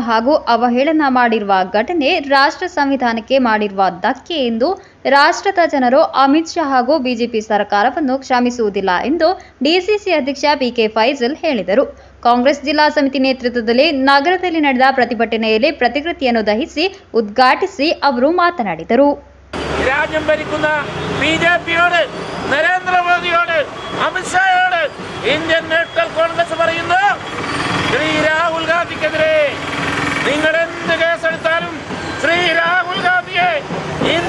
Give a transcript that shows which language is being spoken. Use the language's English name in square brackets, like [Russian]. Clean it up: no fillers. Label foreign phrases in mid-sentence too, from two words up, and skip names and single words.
[Kannada] ಹಾಗೂ ಅವಹೇಳನ ಮಾಡಿರುವ ಘಟನೆ ರಾಷ್ಟ್ರ ಸಂವಿಧಾನಕ್ಕೆ ಮಾಡಿರುವ ಧಕ್ಕೆ ಎಂದು ರಾಷ್ಟ್ರದ ಜನರು ಅಮಿತ್ ಶಾ ಹಾಗೂ ಬಿಜೆಪಿ ಸರ್ಕಾರವನ್ನು ಕ್ಷಮಿಸುವುದಿಲ್ಲ ಎಂದು ಡಿಸಿಸಿ ಅಧ್ಯಕ್ಷ ಪಿಕೆ ಫೈಸಲ್ ಹೇಳಿದರು. ಕಾಂಗ್ರೆಸ್ ಜಿಲ್ಲಾ ಸಮಿತಿ ನೇತೃತ್ವದಲ್ಲಿ ನಗರದಲ್ಲಿ ನಡೆದ ಪ್ರತಿಭಟನೆಯಲ್ಲಿ ಪ್ರತಿಕೃತಿಯನ್ನು ದಹಿಸಿ ಉದ್ಘಾಟಿಸಿ ಅವರು മാതനാടിದರು. [Malayalam] രാജ്യം ഭരിക്കുന്ന ബിജെപിയോട് നരേന്ദ്രമോദിയോട് അമിത് ഷായോട് ഇന്ത്യൻ നാഷണൽ കോൺഗ്രസ് പറയുന്നു, ശ്രീ രാഹുൽ ഗാന്ധിക്കെതിരെ നിങ്ങൾ എന്ത് കേസെടുത്താലും ശ്രീ രാഹുൽ ഗാന്ധിയെ